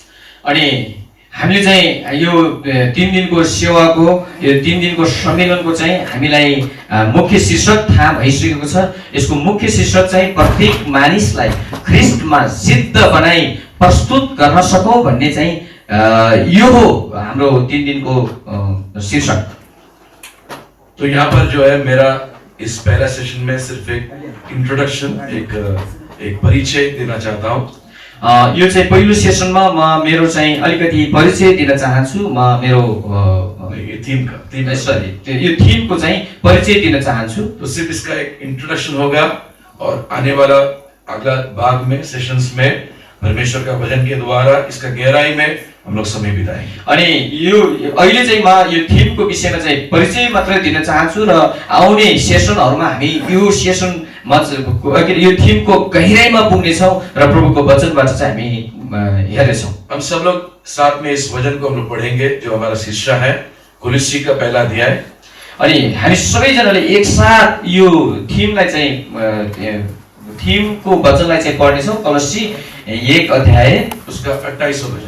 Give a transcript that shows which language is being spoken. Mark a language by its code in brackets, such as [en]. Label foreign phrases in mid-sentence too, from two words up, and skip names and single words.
[ne] अनि हामीले चाहिँ यो 3 दिनको सेवाको यो 3 दिनको सम्मेलनको चाहिँ हामीलाई मुख्य शीर्षक थाहा भइसकेको छ। यसको मुख्य शीर्षक चाहिँ प्रत्येक मानिसलाई ख्रीष्टमा सिद्ध बनाई प्रस्तुत गर्न सकौं भन्ने चाहिँ यो हो हाम्रो 3 दिनको शीर्षक। [hi] तो यहाँ पर जो है मेरा इस पहला सेशन में सिर्फ एक इंट्रोडक्शन, एक परिचय देना चाहता हूँ। [ne] यो चाहिँ पहिलो सेसनमा म मेरो चाहिँ अलिकति परिचय दिन चाहन्छु। म मेरो यो थीम को चाहिँ परिचय दिन चाहन्छु। [hi] तो सिर्फ इसका एक इंट्रोडक्शन होगा और आने वाला अगला भाग में, सेशंस में परमेश्वर का वचन के द्वारा इसका गहराई में हम लोग समय बिताएंगे। [ne] अनि यो अहिले चाहिँ म यो थीम को विषयमा चाहिँ परिचय मात्र दिन चाहन्छु र आउने सेसनहरुमा हामी यो सेसन यो थीम को गहिराईमा पुग्ने छौं र प्रभुको वचनबाट चाहिँ हामी हेर्ने छौं। [hi] हम सब लोग साथ में इस वचन को हम लोग पढ़ेंगे जो हमारा शीर्षक है कुलुस्सी का पहला अध्याय। [ne] अनि हामी सबैजनाले एक साथ यो थीमलाई चाहिँ थीम को वचनलाई चाहिँ पढ्ने छौं। [hi] कुलुस्सी 1 अध्याय उसका 28वां वचन,